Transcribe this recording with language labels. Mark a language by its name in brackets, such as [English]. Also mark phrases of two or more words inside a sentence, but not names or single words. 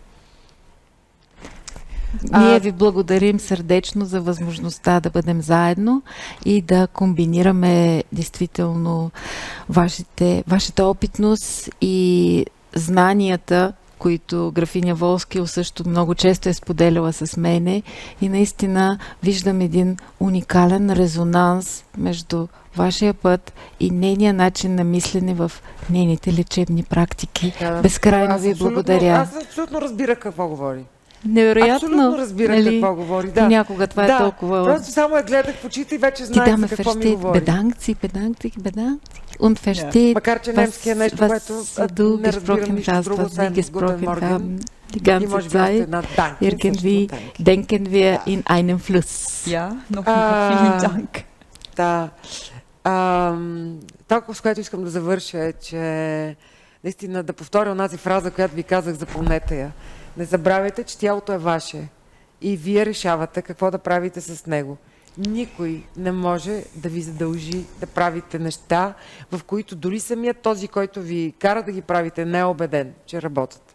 [Bulgarian] Ние ви благодарим сърдечно за възможността да бъдем заедно и да комбинираме действително вашата опитност и знанията, които графиня Волскил също много често е споделяла с мене, и наистина виждам един уникален резонанс между вашия път и нейния начин на мислене в нейните лечебни практики. Безкрайно ви благодаря. Аз абсолютно разбира какво говори. Невероятно. Абсолютно разбира какво говори. Да. Някога това е толкова... Просто само я гледах в очите и вече знаех за какво ми говори. [German] Bedankt und versteht, [Bulgarian] макар че немски е нещо, което не разбирам нищо друго, освен [German] Guten Morgen. Die ganze Zeit irgendwie denken wir in einem Fluss. Ja, noch vielen Dank. [Bulgarian] Да. Толкова, с което искам да завърша е, че наистина да повторя онази фраза, която ви казах, запомнете я. Не забравяйте, че тялото е ваше и вие решавате какво да правите с него. Никой не може да ви задължи да правите неща, в които дори самият този, който ви кара да ги правите, не е убеден, че работят.